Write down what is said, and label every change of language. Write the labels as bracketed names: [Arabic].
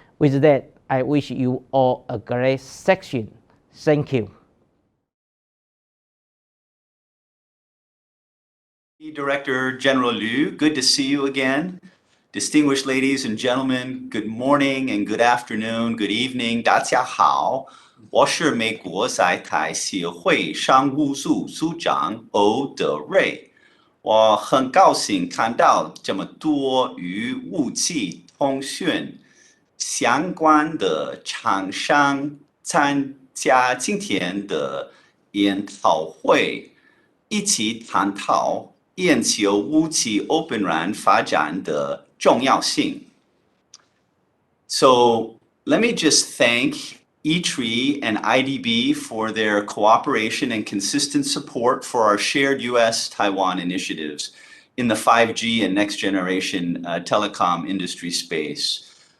[English] With that, I wish you all a great section. Thank you. Director General Liu, good to see you again. Distinguished ladies and gentlemen, good morning and good afternoon, good evening. [Chinese] 大家好，我是美国在台协会商务组组长欧德瑞。我很高兴看到这么多与武器通讯相关的厂商参加今天的研讨会，一起探讨研究武器 OpenRAN 发展的重要性。 [English] So let me just thank E-Tree and IDB for their cooperation and consistent support for our shared US-Taiwan initiatives in the 5G and next generation telecom industry space.